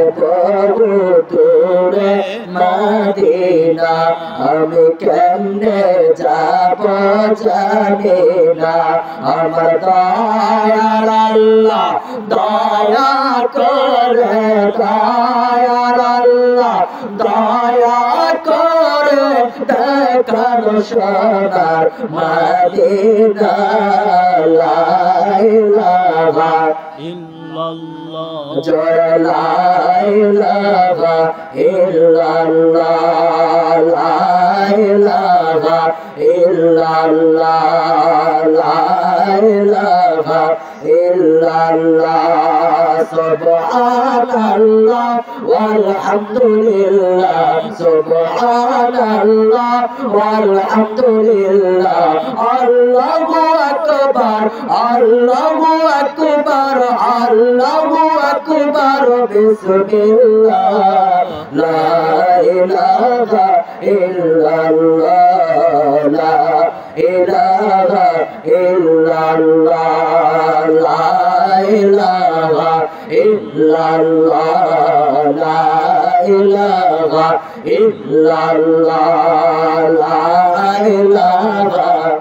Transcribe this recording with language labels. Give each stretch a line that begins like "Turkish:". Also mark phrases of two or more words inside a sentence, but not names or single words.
Bangla: প্রভু তোরে মদিনা আমি কেমনে যাবো জানি না আমার দয়ার আল্লাহ দয়া করে দয়ার আল্লাহ দয়া করে, দেখাও সোনার মদিনা,
Arabic: لا إله إلا الله, jai لا إله إلا الله لا إله إلا الله لا إله إلا الله سبحان الله والحمد لله سبحان الله والحمد لله الله أكبر الله أكبر الله أكبر بسم الله, لا إله إلا الله لا إله إلا الله لا إله إلا الله لا إله إلا الله لا إله